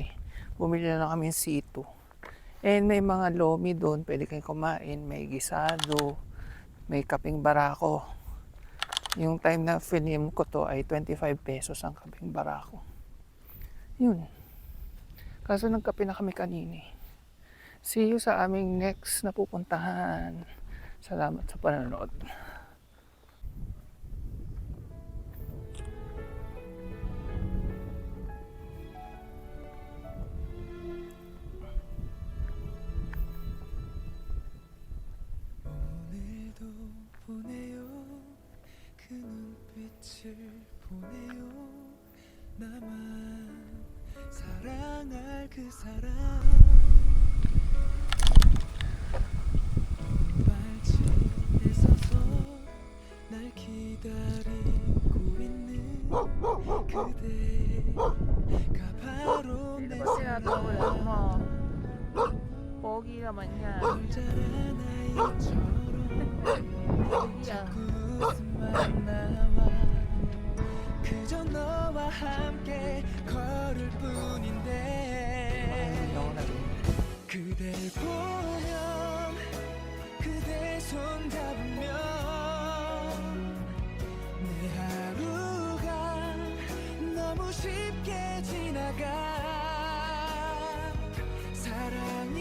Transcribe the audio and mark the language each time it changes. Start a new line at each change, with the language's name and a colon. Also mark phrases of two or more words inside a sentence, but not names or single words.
Filipino: Bumili na lang kami ng C2. And may mga lomi doon, pwede kayong kumain. May gisado, may kaping barako. Yung time na film ko to ay 25 pesos ang kaping barako. Yun. Kaso nagkape na kami kanini.
English: See you
Filipino: sa aming next na pupuntahan. Salamat sa panonood.
Korean: 오늘도 보내요 그 눈빛을 보내요 나만 사랑할 그 사람 발치에 서서 날 기다리고 있는 그대가 바로 내 사랑
Filipino: Pogi naman yan.
Korean: 자란 아이처럼 자꾸 웃음만 나와 그저 너와 함께 걸을 뿐인데 그댈 보면 그대 손 잡으면 내 하루가 너무 쉽게 지나가 사랑